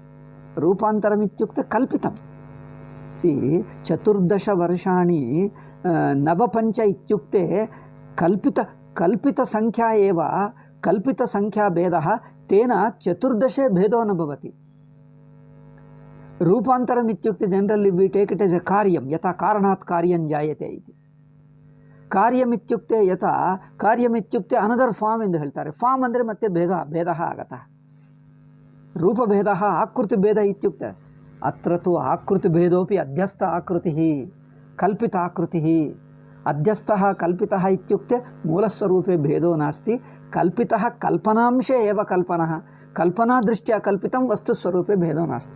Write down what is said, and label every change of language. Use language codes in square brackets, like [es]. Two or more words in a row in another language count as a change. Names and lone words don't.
[sa] रूपान्तरम् इत्युक्ते कल्पितं। सी चतुर्दश वर्षाणि नवपञ्च इत्युक्ते कल्पितसङ्ख्या एव, कल्पितसङ्ख्याभेदः, तेन चतुर्दशे भेदो न भवति। रूपान्तरम् इत्युक्ते [en] generally we take it as a [sa] कार्यं, यथा कारणात् कार्यं जायते इति। कार्यमित्युक्ते यथा कार्यमित्युक्ते [en] another form [kn] ಎಂದು ಹೇಳ್ತಾರೆ। ಫಾರ್ಮ್ ಅಂದರೆ ಮತ್ತೆ [sa] ಭೇದः ಆಗತः। ರೂಪಭೇದः ಆಕೃತಿಭೇದ ಇತ್ಯುಕ್ತೆ अत्र तु आकृतिभेदोपि अध्यस्थ आकृतिः कल्पित आकृतिः। अध्यस्थः कल्पितः इत्युक्ते मूलस्वरूपे भेदो नास्ति, कल्पितः कल्पनांशे एव कल्पनः, कल्पनादृष्ट्या कल्पितं वस्तुस्वरूपे भेदो नास्ति।